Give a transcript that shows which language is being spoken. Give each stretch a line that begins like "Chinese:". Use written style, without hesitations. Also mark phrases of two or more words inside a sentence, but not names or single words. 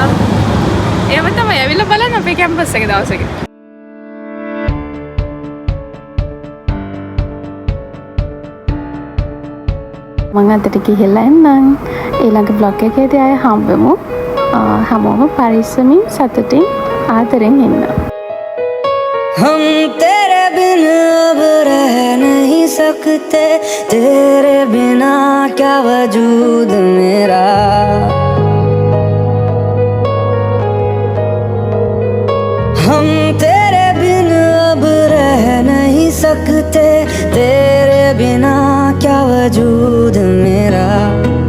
Sinhala: ඒව තමයි ඇවිල්ලා බලන්න අපේ කැම්පස් එකේ දවසක. මම අදට ගිහිල්ලා එන්නම්. ඊළඟ බ්ලොග් එකේදී ආයෙ හම්බෙමු. හැමෝම පරිස්සමින් සතුටින් ආදරෙන් ඉන්න.
Hindi: हम तेरे बिन अब रह नहीं सकते, तेरे बिना क्या वजूद मेरा. हम तेरे बिन अब रह नहीं सकते, तेरे बिना क्या वजूद मेरा.